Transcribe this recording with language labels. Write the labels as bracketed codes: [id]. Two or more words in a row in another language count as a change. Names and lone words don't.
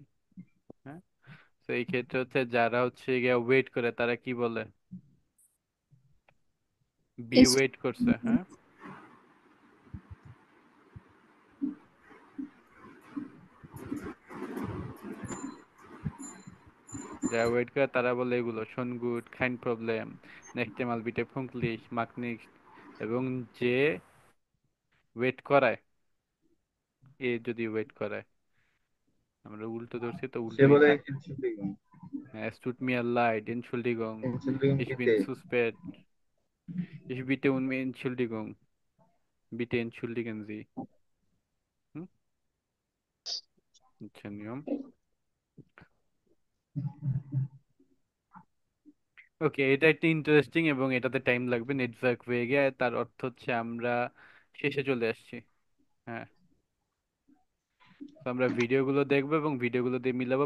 [bn] হ্যাঁ, তো এই ক্ষেত্রে হচ্ছে যারা হচ্ছে গিয়া ওয়েট করে তারা কি বলে? বি ওয়েট করছে। হ্যাঁ, যারা ওয়েট করে তারা বলে এগুলো: [de] schon gut, kein Problem, nächstes Mal bitte pünktlich, mach nicht। [bn] এবং যে ওয়েট করায়, এ যদি ওয়েট করায়, আমরা উল্টো ধরছি তো সে উল্টোই বলে থাক। [de] Entschuldigung। Es tut mir leid, Entschuldigung, Entschuldigung ich bin bitte। zu spät, ich bitte um Entschuldigung, bitte entschuldigen Sie। [bn] হুম, আচ্ছা, নিয়ম। ওকে, এটা একটা ইন্টারেস্টিং এবং এটাতে টাইম লাগবে। নেটওয়ার্ক হয়ে গিয়ে তার অর্থ হচ্ছে আমরা শেষে চলে আসছি। হ্যাঁ, তো আমরা ভিডিওগুলো দেখবো এবং ভিডিওগুলো দিয়ে মিলাবো।